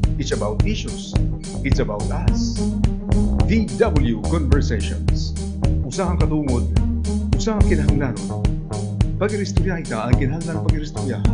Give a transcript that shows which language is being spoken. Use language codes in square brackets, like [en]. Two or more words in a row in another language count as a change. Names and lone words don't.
[en] it's about issues, it's about us. Dyvw Conversations. [war] Usahang katungod, usahang kinahanglanon. Pag-iristoryahin ka ang kinahanglan pag-iristoryahan.